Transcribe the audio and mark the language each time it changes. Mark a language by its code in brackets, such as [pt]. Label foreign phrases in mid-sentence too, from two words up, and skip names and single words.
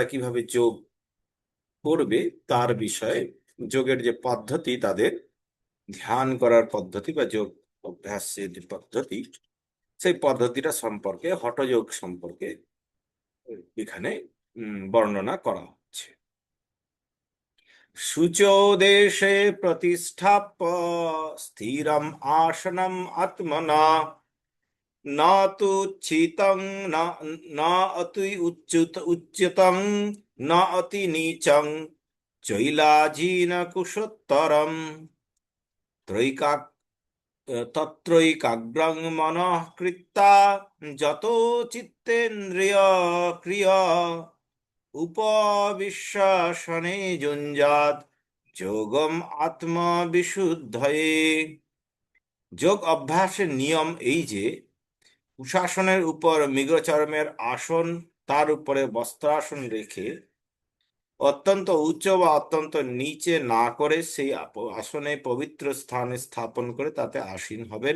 [bn] কিভাবে যোগ করবে তার বিষয়ে যোগের যে পদ্ধতি তাদের ধ্যান করার পদ্ধতি বা যোগ অভ্যাসের যে পদ্ধতি সেই পদ্ধতিটা সম্পর্কে হঠযোগ সম্পর্কে এখানে বর্ণনা করা হচ্ছে [sa] शुचौ देशे प्रतिष्ठाप्य स्थिरम् आसनम् आत्मना न तु उच्चितं न न अति उच्यतं न अति नीचं चैलाजीन कुशोत्तरम् त्रैका तत्रैकाग्रं मनः कृत्वा যতো চিত্তেন্দ্রিয় ক্রিয়া উপবিশ্বাসনে যুঞ্জাত যোগম আত্মবিশুদ্ধয়ে। [bn] যোগ অভ্যাসের নিয়ম এই যে কুশাসনের উপর মৃগচর্মের আসন, তার উপরে বস্ত্রাসন রেখে অত্যন্ত উচ্চ বা অত্যন্ত নিচে না করে সেই আসনে পবিত্র স্থানে স্থাপন করে তাতে আসীন হবেন।